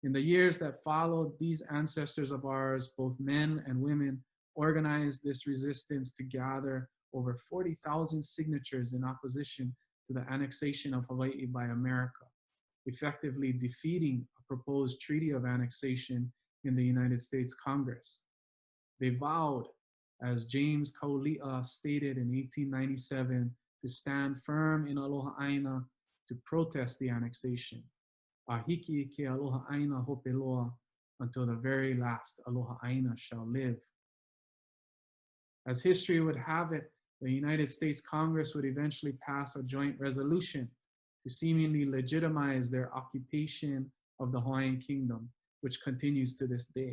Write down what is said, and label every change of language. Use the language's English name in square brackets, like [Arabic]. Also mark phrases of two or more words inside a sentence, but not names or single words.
[English] In the years that followed, these ancestors of ours, both men and women, organized this resistance to gather over 40,000 signatures in opposition to the annexation of Hawaii by America, effectively defeating a proposed treaty of annexation in the United States Congress. They vowed, as James Kauli'a stated in 1897, to stand firm in [Hawaiian] Aloha ʻāina [English] to protest the annexation. [Hawaiian] Ahiki ke aloha ʻāina hopeloa, [English] until the very last [Hawaiian] aloha ʻāina [English] shall live. As history would have it, the United States Congress would eventually pass a joint resolution to seemingly legitimize their occupation of the Hawaiian Kingdom, which continues to this day.